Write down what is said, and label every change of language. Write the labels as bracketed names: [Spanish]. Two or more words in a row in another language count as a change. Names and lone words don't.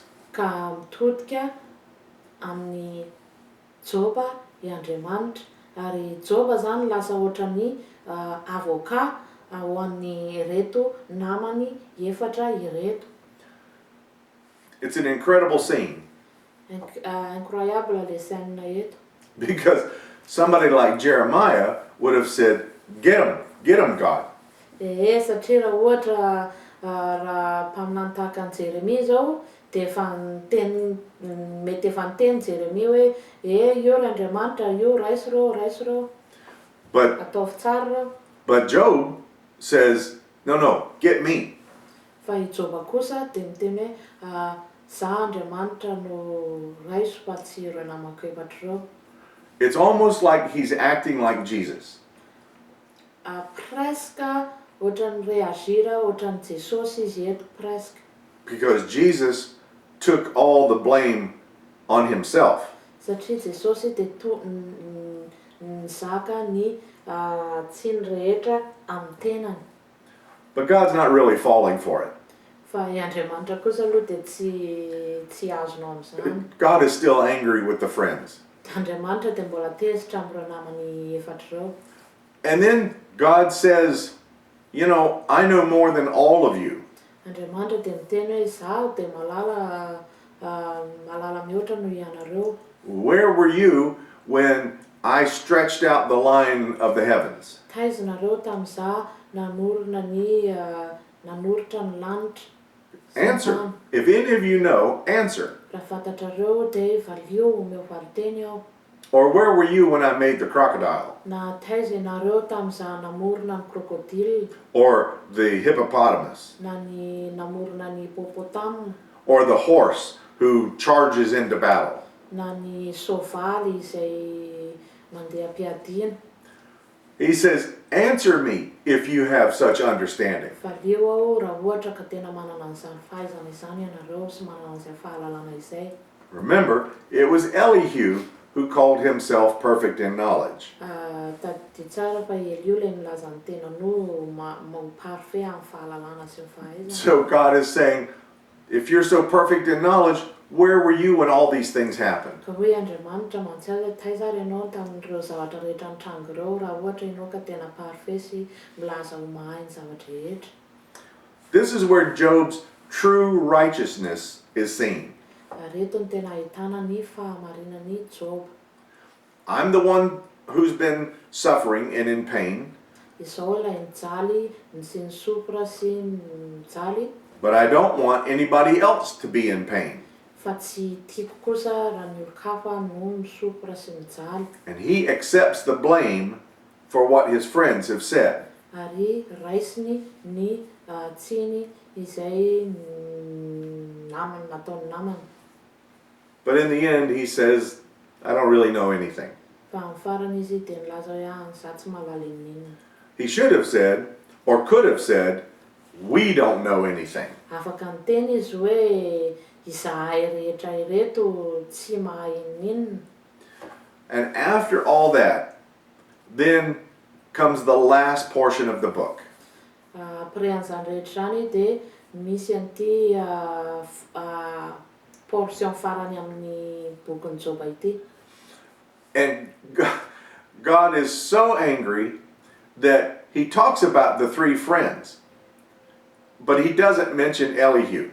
[Malagasy] Ka mitodika amin'ny Joba i Andriamanitra. Ary Joba zany lasa ohatran'ny avocat ho an'ny reto namany efatra ireto. [English] It's an incredible scene [French] Incroyable le scène eto. [English] because somebody like Jeremiah would have said, get him, God. [Malagasy] Satria raha ohatra raha mpaminany tahaka an'i Jeremia zao de mety efa niteny Jeremia hoe io ry Andriamanitra, io raisy rô, [English] But [Malagasy] ataovy tsara rô. [English] But Job says, no, get me. [Malagasy] Fa i Joba kosa de miteny hoe za Andriamanitra no raiso fa tsy ireo namako efatra reo. [English] It's almost like he's acting like Jesus. [Malagasy] Presque ohatran'ny reagira ohatran'ny Jesosy izy eto presque. [English] Because Jesus took all the blame on himself. [Malagasy] Satria Jesosy de nizaka ny tsiny rehetra amin'ny tenany. [English] But God's not really falling for it. [Malagasy] Fa i Andriamanitra kosa aloha de tsy azonao amin'izany. [English] God is still angry with the friends. [Malagasy] Andriamanitra de mbola tezitra amin'ireo namany efatra reo. [English] And then God says, I know more than all of you. [Malagasy] Andriamanitra de miteny hoe zaho de malala mihoatra noho ianareo. [English] Where were you when I stretched out the line of the heavens? [Malagasy] Taiza nareo tamin'izaho nanoritra ny lanitra. [English] Answer. If any of you know, answer. [Malagasy] Raha fantatrareo de valio omeo valiteny aho. [English] Or where were you when I made the crocodile? [Malagasy] Na taiza ianareo tamin'izaho namorona ny crocodile. [English] Or the hippopotamus? [Malagasy] Na ny namorona ny hippopotame. [English] Or the horse who charges into battle? [Malagasy] Na ny soavaly izay mandeha am-piadiana. [English] He says, answer me if you have such understanding. [Malagasy] Valio aho raha ohatra ka tena manana an'izany fahaizana izany ianareo sy manana an'izay fahalalana izay. [English] Remember, it was Elihu who called himself perfect in knowledge. [Malagasy] Tadidy tsara fa Elio le milaza ny tenano parfait amin'ny fahalalana sy ny fahaizana. [English] So God is saying, if you're so perfect in knowledge, where were you when all these things happened? [Malagasy] Ka hoe Andriamanitra mantsy taiza ry ianao tamin'ireo zavatra rehetra nitrango ireo raha ohatra ianao ka tena parfait sy milaza ho mahay ny zavatra rehetra. [English] This is where Job's true righteousness is seen. [Malagasy] Reto ny tena ahitana ny fahamarinan'ny Job. [English] I'm the one who's been suffering and in pain, [Malagasy] Izao ilay nijaly, sy nisopra sy nijaly, [English] but I don't want anybody else to be in pain. [Malagasy] fa tsy tiako kosa raha ny olo-kafa no misopra sy mijaly. [English] And he accepts the blame for what his friends have said. [Malagasy] Ary raisiny ny tsiny izay namany nataony namany. [English] But in the end, he says, I don't really know anything. [Malagasy] Fa amin'ny farany izy de nilaza hoe za tsy mahalala ninona. [English] He should have said, or could have said, we don't know anything. [Malagasy] Afaka niteny izy hoe izahay rehetra ireto tsy mahay ninona. [English] And after all that, then comes the last portion of the book. [Malagasy] Après an'izany rehetra zany de misy an'ity portion farany amin'ny bokin'ny Joba ity. [English] And God is so angry that he talks about the three friends, but he doesn't mention Elihu.